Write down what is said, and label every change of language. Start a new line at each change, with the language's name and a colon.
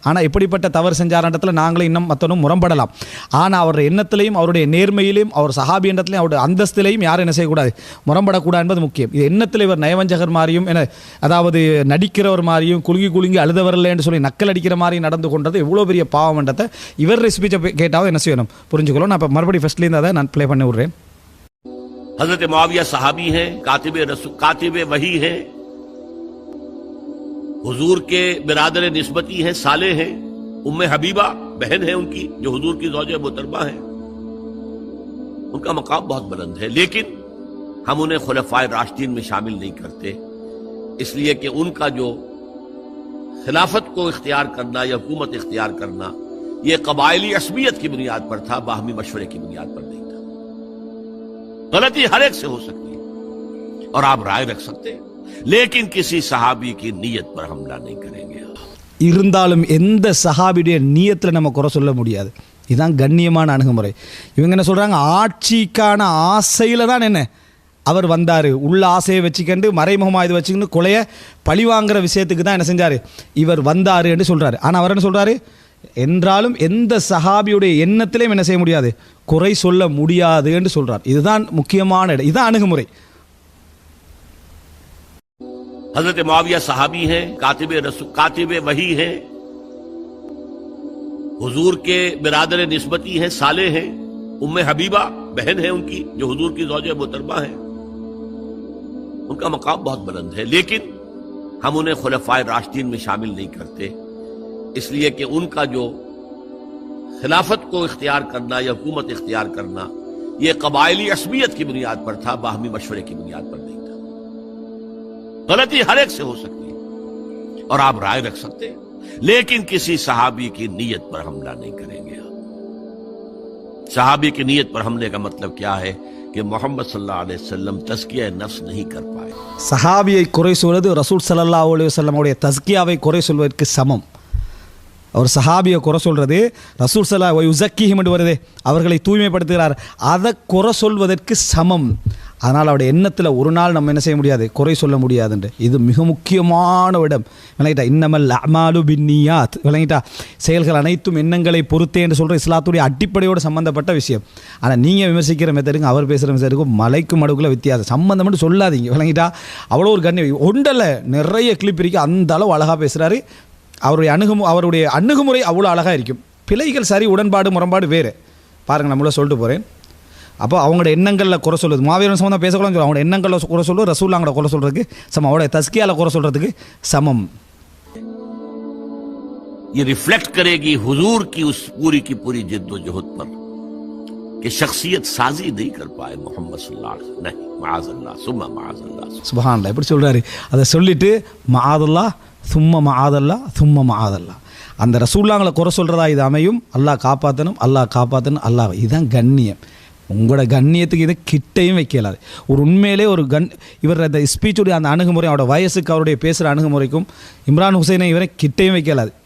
Tamil: ஆனால் எப்படிப்பட்ட தவறு செஞ்சார்ன்றதுல நாங்களே இன்னும் மற்றனும் முரண்படலாம். ஆனால் அவருடைய எண்ணத்திலையும் அவருடைய நேர்மையிலையும் அவர் சஹாபி எண்ணத்திலையும் அவருடைய அந்தஸ்திலையும் யாரும் என்ன செய்யக்கூடாது, முரண்படக்கூடாது என்பது முக்கியம். இது எண்ணத்தில் இவர் நயவஞ்சகர் மாதிரியும் அதாவது நடிக்கிறவர் மாதிரியும் குலுங்கி அழுதவரில்லை என்று சொல்லி நக்கல் அடிக்கிற மாதிரி நடந்து கொண்டது எவ்வளோ பெரிய பாவம்ன்றதை இவர் ஸ்பீச்சை கேட்டாவது என்ன செய்யணும், புரிஞ்சுக்கணும். நான் இப்போ மறுபடியும் ஃபர்ஸ்ட்லேருந்து அதை நான் ப்ளே பண்ணி விட்றேன்.
Hindi: हज़रत मुआविया सहाबी हैं, कातिब वही हैं, हुजूर के बिरादर निस्बती हैं, साले हैं. उम्मे हबीबा बहन है उनकी, जो हुजूर की ज़ौजा मुहतरमा है. उनका मकाम बहुत बुलंद है, लेकिन हम उन्हें खुलफाए राशिदीन में शामिल नहीं करते. इसलिए कि उनका जो खिलाफत को इख्तियार करना या हुकूमत इख्तियार करना ये कबायली असबियत की बुनियाद पर था, बाहमी मशवरे की बुनियाद पर नहीं था. गलती हर एक से हो सकती है और आप राय रख सकते हैं, लेकिन किसी सहाबी की नीयत पर हमला नहीं करेंगे.
Tamil: இருந்தாலும் எந்த சஹாபியுடைய நியத்தில் நம்ம குறை சொல்ல முடியாது. இதுதான் கண்ணியமான அணுகுமுறை. இவங்க என்ன சொல்கிறாங்க, ஆட்சிக்கான ஆசையில் தான் என்ன அவர் வந்தார், உள்ள ஆசையை வச்சுக்கண்டு மறைமுகமாக இது வச்சுக்கிட்டு கொலையை பழிவாங்கிற விஷயத்துக்கு தான் என்ன செஞ்சார், இவர் வந்தார் என்று சொல்கிறாரு. ஆனால் அவர் என்ன சொல்கிறாரு, என்றாலும் எந்த சஹாபியுடைய எண்ணத்திலையும் என்ன செய்ய முடியாது, குறை சொல்ல முடியாது என்று சொல்றார். இதுதான் முக்கியமான இடம், இதுதான் அணுகுமுறை.
Hindi: हजरत मुआविया सहाबी हैं, कातिब वही हैं, हुजूर के बिरादर निस्बती हैं, साले हैं, उम्मे हबीबा बहन है उनकी जो हुजूर की ज़ौजे मोहतरमा है। उनका मकाम बहुत बुलंद है, लेकिन हम उन्हें खुलफाए राशिदीन में शामिल नहीं करते, इसलिए कि उनका जो खिलाफत को इख्तियार करना या हुकूमत इख्तियार करना ये कबायली असमियत की बुनियाद पर था, बाहमी मशवरे की बुनियाद पर नहीं था। गलती हर एक से हो सकती है और आप राय रख सकते हैं, लेकिन किसी सहाबी की नीयत पर हमला नहीं करेंगे। सहाबी की नीयत पर हमले का मतलब क्या है कि मोहम्मद सल्लल्लाहु अलैहि वसल्लम तज़किया नफ्स नहीं कर पाए।
Tamil: சஹாபியை குறை சொல்வது ரசூல் ஸல்லல்லாஹு அலைஹி வஸல்லமுடைய தஸ்கியாவை குறை சொல்வதற்கு சமம். அவர் சஹாபியை குறை சொல்றது ரசூல் ஸல்லல்லாஹு அலைஹி வஸல்லம் என்று வருதே, அவர்களை தூய்மைப்படுத்துகிறார், அதை குறை சொல்வதற்கு சமம். அதனால் அவருடைய எண்ணத்தில் ஒரு நாள் நம்ம என்ன செய்ய முடியாது, குறை சொல்ல முடியாதுன்று. இது மிக முக்கியமான இடம். விளங்கிட்டா, இன்னமல் அமாலு பின்னியாத், விளங்கிட்டா, செயல்கள் அனைத்தும் எண்ணங்களை பொறுத்தே என்று சொல்கிற இஸ்லாத்துடைய அடிப்படையோடு சம்மந்தப்பட்ட விஷயம். ஆனால் நீங்கள் விமர்சிக்கிற மெத்தடுக்கும் அவர் பேசுகிற மெத்தடுக்கும் மலைக்கும் மடுக்குள்ள வித்தியாசம். சம்மந்தம் மட்டும் சொல்லாதீங்க, விளங்கிட்டா. அவ்வளோ ஒரு கண்ணியம் ஒன்றல்ல, நிறைய கிளிப் இருக்கு, அந்த அளவு அழகாக பேசுகிறாரு. அவருடைய அணுகுமுறை அவ்வளோ அழகாக இருக்கும். பிழைகள் சரி, உடன்பாடு முரண்பாடு வேறு. பாருங்கள், நம்மள சொல்லிட்டு போகிறேன். அப்போ அவங்களோட எண்ணங்களில் குறை சொல்லுது, மாவீரன் சம்மந்தம் பேசக்கூடாதுன்னு சொல்லுவாங்க. அவங்களோட எண்ணங்களில் குறை சொல்லுவது ரசூலுல்லாஹ்வோட குறை சொல்கிறதுக்கு சமம், அவருடைய தஸ்கியாவில் குறை சொல்கிறதுக்கு சமம்.
Hindi: ये रिफ्लेक्ट करेगी हुजूर की उस पूरी की पूरी जिद्दोजहद पर कि शख्सियत साजी नहीं कर पाए मोहम्मद सल्लल्लाहु अलैहि वसल्लम। नहीं, माअज़ल्लाह सुम्मा माअज़ल्लाह।
Tamil: சுப்ஹானல்லாஹ், இப்படி சொல்கிறாரு. அதை சொல்லிட்டு மஆதல்லாஹ் சும்மா மஆதல்லாஹ் சும்மா மஆதல்லாஹ், அந்த ரசூலுல்லாஹ்களை குறை சொல்கிறதா இது அமையும். அல்லாஹ் காப்பாற்றணும், அல்லாஹ் காப்பாற்றணும், அல்லாஹ். இதுதான் கண்ணியம். உங்களோட கண்ணியத்துக்கு இது கிட்டையும் வைக்கலாது. ஒரு உண்மையிலே ஒரு இவர் அந்த ஸ்பீச்சுடைய அந்த அணுகுமுறை, அவரோட வயசுக்கு அவருடைய பேசுகிற அணுகுமுறைக்கும் இம்ரான் ஹுசைனை இவரை கிட்டையும் வைக்கலாது.